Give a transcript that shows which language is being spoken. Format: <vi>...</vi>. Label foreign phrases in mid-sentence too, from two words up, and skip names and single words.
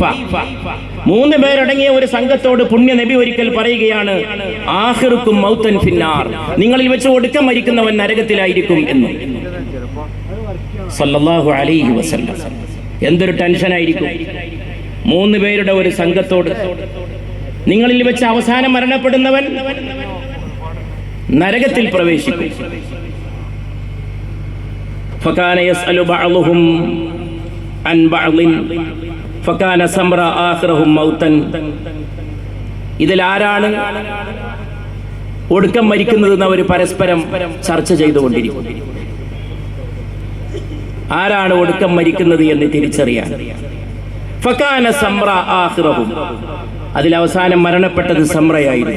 <ml>3 പേരടങ്ങിയ ഒരു സംഘത്തോട് പുണ്യ നബി ഒരിക്കൽ പറയുകയാണ്,</ml> <ar>آخركم موتا في النار,</ar> <ml>നിങ്ങളിൽ വെച്ച് ഒടുക്കം മരിക്കുന്നവൻ നരകത്തിലായിരിക്കും എന്ന്.</ml> <ar>صلى الله عليه وسلم.</ar> <ml>എന്തൊരു ടെൻഷനായിരിക്കും 3 പേരുടെ ഒരു സംഘത്തോട്, നിങ്ങളിൽ വെച്ച് അവസാനം മരണപ്പെടുന്നവൻ നരകത്തിൽ പ്രവേശിക്കും.</ml> <ar>فكان يسأل بعضهم عن بعض فكان سمر آخرهم موتا.</ar> <ml>ഇതിൽ ആരാണ് ഒടുക്കം മരിക്കുന്നതെന്ന് അവർ പരസ്പരം ചർച്ച ചെയ്തുകൊണ്ടിരിക്കും. ആരാണ് ഒടുക്കം മരിക്കുന്നത് എന്ന് തിരിച്ചറിയാൻ.</ml> <ar>فكان سمرة آخرهم,</ar> <ml>അതിൽ അവസാനം മരണപ്പെട്ടത് സമ്രയായിരുന്നു.</ml>